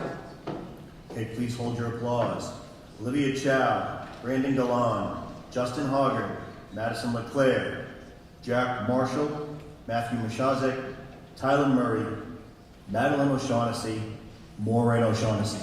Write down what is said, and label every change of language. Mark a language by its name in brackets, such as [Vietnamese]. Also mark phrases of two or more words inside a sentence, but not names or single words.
[English] Okay, please hold your applause. Olivia Chow, Brandon Galan, Justin Hoggard, Madison LeClaire, Jack Marshall, Matthew Mashazek, Tyler Murray, Madeline O'Shaughnessy, Maureen O'Shaughnessy.